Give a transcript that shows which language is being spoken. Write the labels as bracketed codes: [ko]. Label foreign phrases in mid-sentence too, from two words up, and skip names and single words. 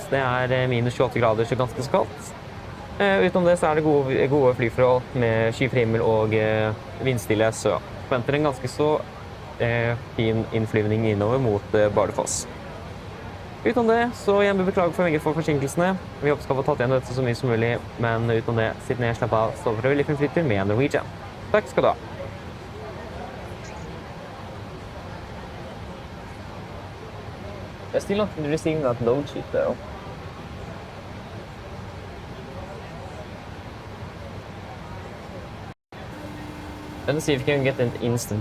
[no] Det er minus 28 grader, så ganske så kaldt. Utenom det så er det gode flyforhold med skyfri himmel og vindstille, så forventer en ganske så fin innflyvning innover mot Bardufoss. Utenom det så igjen beklager for forsinkelsene. Vi håper skal få tatt igjen dette så mye som mulig, men utenom det, sitt ned, slapp av, stå for å litt flytter med Norwegian. Takk skal du ha. [en] I'm still not receiving that load sheet though. Let's see if we can get it instant.